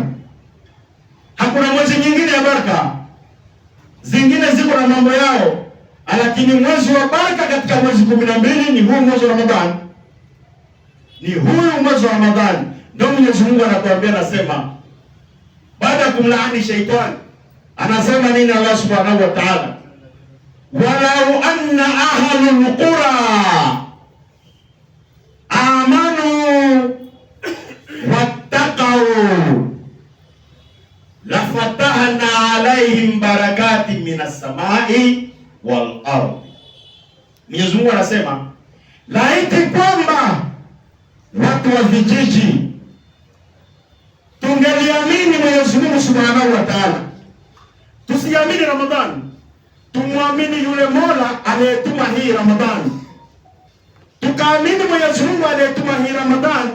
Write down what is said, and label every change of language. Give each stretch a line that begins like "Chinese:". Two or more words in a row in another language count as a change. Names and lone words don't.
Swahili: Hakuna mwezi nyingine ya baraka, zingine ziko na mambo yao, lakini mwezi wa baraka katika mwezi 12 ni huu mwezi wa Ramadhani. Ni huu mwezi wa Ramadhani ndio Mwenyezi Mungu anatuambia, anasema baada ya kumlaani shaitani, anasema nini
Arabic: الله سبحانه وتعالى? ولو أن أهل القرى آمنوا واتقوا لفتحنا عليهم بركات من السماء والأرض.
Swahili: Mwenyezi Mungu anasema laiti kwamba watu wa vijiji tungeliamini Mwenyezi Mungu
Arabic: سبحانه وتعالى,
Swahili: tusiamini Ramadhani, tumwamini yule Mola aliyetuma hii Ramadhani, tukaamini Mwenyezi Mungu aliyetuma hii Ramadhani.